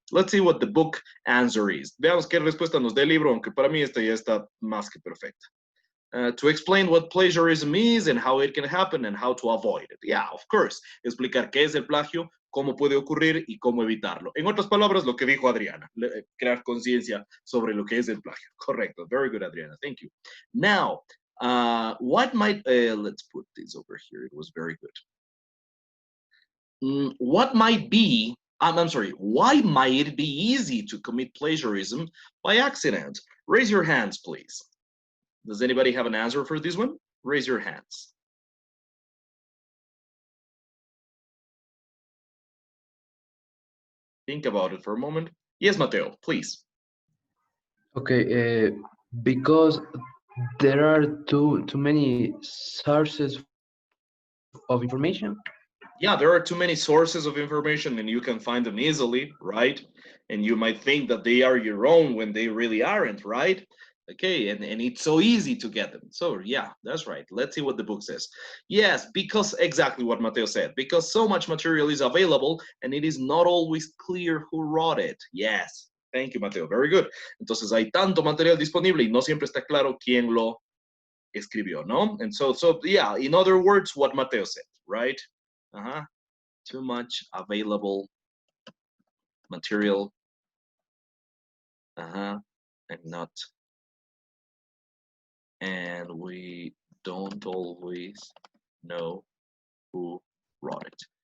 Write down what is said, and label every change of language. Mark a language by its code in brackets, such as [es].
[en] Let's see what the book answer is. [es] Veamos qué respuesta nos da el libro, aunque para mí esta ya está más que perfecta. [en] To explain what plagiarism is and how it can happen and how to avoid it. Yeah, of course. [es] Explicar qué es el plagio, cómo puede ocurrir y cómo evitarlo. En otras palabras, lo que dijo Adriana, crear conciencia sobre lo que es el plagio. [en] Correcto. Very good, Adriana. Thank you. Now, what might, let's put this over here. It was very good. What might be, I'm sorry, why might it be easy to commit plagiarism by accident? Raise your hands, please. Does anybody have an answer for this one? Raise your hands. Think about it for a moment. Yes, Mateo, please. Okay, because there are too many sources of information. Yeah, there are too many sources of information and you can find them easily, right? And you might think that they are your own when they really aren't, right? Okay, and it's so easy to get them. So yeah, that's right. Let's see what the book says. Yes, because exactly what Mateo said, because so much material is available and it is not always clear who wrote it. Yes, thank you, Mateo. Very good. [es] Entonces hay tanto material disponible y no siempre está claro quién lo escribió, ¿no? [en] And so yeah, in other words, what Mateo said, right? Uh-huh. Too much available material. Uh-huh. And we don't always know who wrote it.